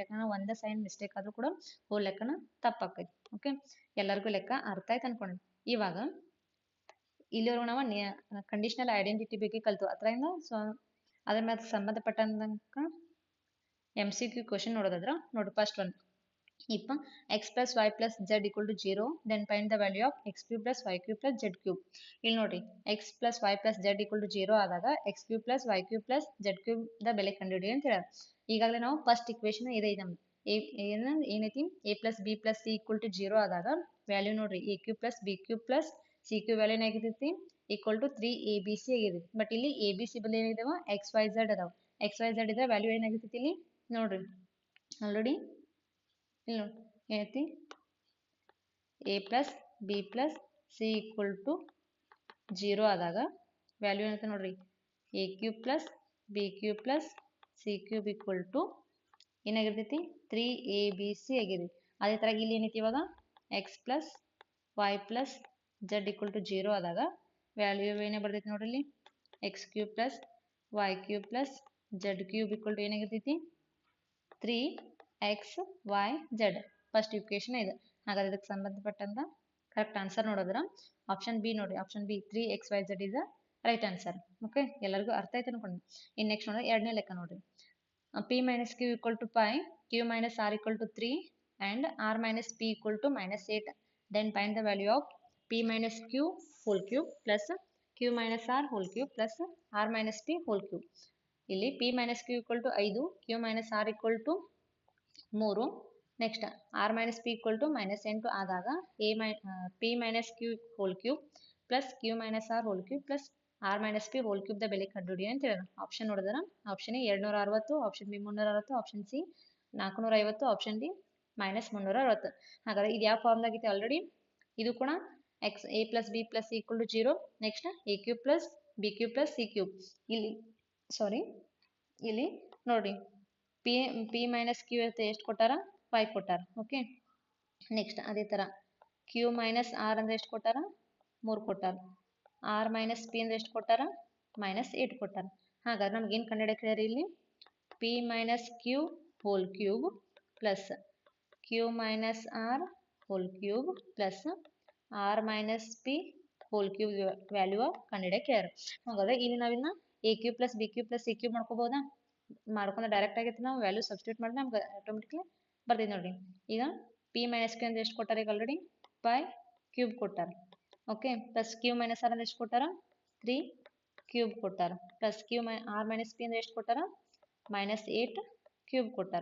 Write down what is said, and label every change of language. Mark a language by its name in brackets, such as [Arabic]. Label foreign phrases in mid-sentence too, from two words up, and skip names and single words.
[Kannada] ಯಾಕಂದ್ರೆ ಒಂದೇ [English] sign mistake [Kannada] ಆದ್ರೂ ಕೂಡ ಹೋಲ್ ಲೆಕ್ಕನ ತಪ್ಪಾಕೈತಿ. [English] ಓಕೆ, [Kannada] ಎಲ್ಲರಿಗೂ ಲೆಕ್ಕ ಅರ್ಥ ಆಯ್ತು ಅನ್ಕೊಂಡು ಇವಾಗ ಇಲ್ಲಿವರೆಗೂ ನಾವು [English] conditional identity [Kannada] ಬಗ್ಗೆ ಕಲ್ತು ಅದರಿಂದ ಅದ್ರ ಮೇಲೆ ಸಂಬಂಧಪಟ್ಟಂಗ [English] MCQ question [Kannada] ನೋಡೋದಾದ್ರ ನೋಡಿ [English] first one ಇಪ್ಪ x plus y plus z equal to 0 then find the value of x cube plus y cube plus z cube. [Kannada] ಇಲ್ಲಿ ನೋಡ್ರಿ [English] x plus y plus z equal to 0 ಆದಾಗ x cube plus y cube plus z cube [Kannada] ದ ಬೆಲೆ ಕಂಡುಹಿಡಿಯಿರಿ ಅಂತ ಹೇಳ್ಯಾರ. ಈಗಾಗಲೇ ನಾವು [English] first equation [Kannada] ಇದೆ ನಮ್ದು ಏನೈತಿ [English] a plus b plus c equal to 0 ಆದಾಗ ವ್ಯಾಲ್ಯೂ ನೋಡ್ರಿ a cube plus b cube plus c cube ವ್ಯಾಲ್ಯೂ [Kannada] ಏನಾಗಿರ್ತೈತಿ [English] equal to 3abc ಆಗಿರ್ತೈತಿ. ಬಟ್ ಇಲ್ಲಿ abc [Kannada] ಬದಲು ಏನಿದಾವ [English] xyz ಅದಾವ. xyz ಇದ್ರೆ ವ್ಯಾಲ್ಯೂ [Kannada] ಏನಾಗಿರ್ತೈತಿ ಇಲ್ಲಿ ನೋಡ್ರಿ [English] ಆಲ್ರೆಡಿ [Kannada] ಇಲ್ಲಿ ನೋಡಿ ಏನೈತಿ [English] a plus b plus c equal to 0 ಆದಾಗ ವ್ಯಾಲ್ಯೂ [Kannada] ಏನೈತೆ ನೋಡ್ರಿ [English] a cube plus b cube plus c cube equal to [Kannada] ಏನಾಗಿರ್ತೈತಿ 3abc ಆಗಿರ್ತೈತಿ. ಅದೇ ತರ ಇಲ್ಲಿ ಏನೈತಿ ಇವಾಗ [English] x plus y plus z equal to 0 ಆದಾಗ ವ್ಯಾಲ್ಯೂ [Kannada] ಏನೇ ಬರ್ತೈತಿ ನೋಡ್ರಿ ಇಲ್ಲಿ [English] x cube plus y cube plus z cube equal to [Kannada] ಏನಾಗಿರ್ತೈತಿ 3xyz. [English] first equation ಇದೆ. [Kannada] ಹಾಗಾದ್ರೆ ಇದಕ್ಕೆ ಸಂಬಂಧಪಟ್ಟಂತ [English] correct answer ನೋಡೋದ್ರ option B ನೋಡ್ರಿ, option B 3xyz is the right answer. ಓಕೆ, [Kannada] ಎಲ್ಲರಿಗೂ ಅರ್ಥ ಆಯ್ತು ಅನ್ಕೊಂಡು ಇನ್ನು [English] next nodri [Kannada] ಎರಡನೇ ಲೆಕ್ಕ ನೋಡ್ರಿ [English] p minus q equal to pi, q minus r equal to 3 and r minus p equal to -8. Then find the value of p minus q whole cube plus q minus r whole cube plus r minus p whole cube. [Kannada] ಇಲ್ಲಿ [English] p minus q equal to 5, q minus r equal to 3, ನೆಕ್ಸ್ಟ್ r minus p equal to -8 ಆದಾಗ p minus q whole cube plus q minus r whole cube plus r minus p whole cube [Kannada] ದ ಬೆಲೆ ಕಂಡುಹಿಡಿ ಅಂತ ಹೇಳಿದ್ರು. [English] ಆಪ್ಷನ್ ನೋಡಿದ್ರ option A 260, option B 360, option C 450, option D -360. [Kannada] ಹಾಗಾದ್ರೆ ಇದು ಯಾವ [English] form aagaite already [Kannada] ಇದು ಕೂಡ [English] x a plus b plus c equal to 0, ನೆಕ್ಸ್ಟ್ a cube plus b cube plus c cube. [Kannada] ಇಲ್ಲಿ ನೋಡಿ [English] p minus q [Kannada] ಎಷ್ಟು ಕೊಟ್ಟಾರ 5 ಕೊಟ್ಟಾರ. [English] okay, next [Kannada] ಅದೇ ತರ [English] q minus r [Kannada] ಅಂದ್ರೆ ಎಷ್ಟು ಕೊಟ್ಟಾರ 3 ಕೊಟ್ಟಾರ. [English] r minus p [Kannada] ಅಂದ್ರೆ ಎಷ್ಟು ಕೊಟ್ಟಾರ -8 ಕೊಟ್ಟಾರ. ಹಾಗಾದ್ರೆ ನಮ್ಗೆ ಏನು ಕಂಡುಹಿಡಿಯಕ್ಕೆ ಹೇಳ್ಯಾರ ಇಲ್ಲಿ [English] p minus q whole cube plus q minus r whole cube plus r minus p whole cube ವ್ಯಾಲ್ಯೂ [Kannada] ಕಂಡುಹಿಡಿಯಕ್ಕೆ ಹೇಳ್ಯಾರ. ಹಾಗಾದ್ರೆ ಇಲ್ಲಿ ನಾವಿನ್ನ [English] a cube plus b cube plus c cube [Kannada] ಮಾಡ್ಕೋಬಹುದಾ? ಮಾಡ್ಕೊಂಡ್ರೆ ಡೈರೆಕ್ಟ್ ಆಗೈತೆ ನಾವು [English] value substitute [Kannada] ಮಾಡಿದ್ರೆ ನಮ್ಗೆ ಆಟೋಮೆಟಿಕ್ಲಿ ಬರ್ತೀವಿ ನೋಡ್ರಿ. ಈಗ [English] p minus q [Kannada] ಅಂದ್ರೆ ಎಷ್ಟು ಕೊಟ್ಟಾರ ಈಗ ಆಲ್ರೆಡಿ [English] 5 cube [Kannada] ಕೊಟ್ಟಾರ. [English] okay, plus q minus r [Kannada] ಅಂದ್ರೆ ಎಷ್ಟು ಕೊಟ್ಟಾರ [English] 3 cube [Kannada] ಕೊಟ್ಟಾರ. [English] plus r minus p [Kannada] ಅಂದ್ರೆ ಎಷ್ಟು ಕೊಟ್ಟಾರ [English] -8 cube [Kannada] ಕೊಟ್ಟಾರ.